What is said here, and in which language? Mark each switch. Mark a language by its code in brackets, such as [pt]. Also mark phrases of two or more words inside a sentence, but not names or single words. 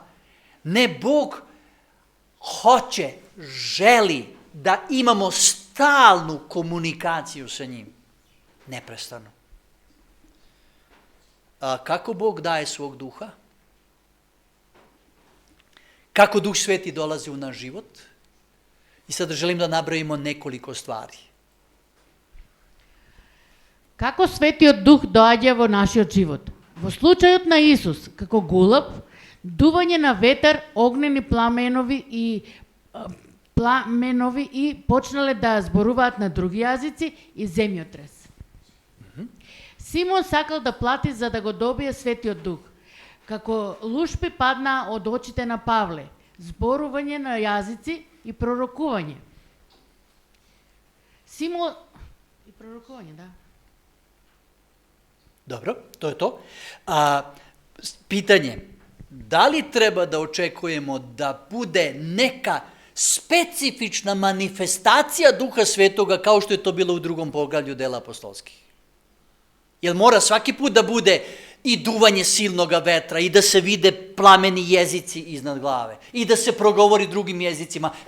[sr] Ne, Bog hoće, želi da imamo stalnu komunikaciju sa njim. Neprestano. A kako Bog daje svog duha? Kako Duh Sveti dolazi u naš život? I sad želim da nabrojimo nekoliko stvari. [mk] Како Светиот Дух доаѓа во нашиот живот? Во случајот на Исус, како гулаб, дување на ветар, огнени пламенови и почнале да зборуваат на други јазици и земјотрес. Симон сакал да плати за да го добие Светиот Дух. Како лушпи падна од очите на Павле, зборување на јазици и пророкување. Симон и пророкување, да. [sr] Dobro, to je to. Pitanje, da li treba da očekujemo da bude neka specifična manifestacija Duha Svetoga kao što je to bilo u 2. poglavlju Dela apostolskih? Jel mora svaki put da bude i duvanje silnoga vetra i da se vide plameni jezici iznad glave i da se progovori drugim jezicima?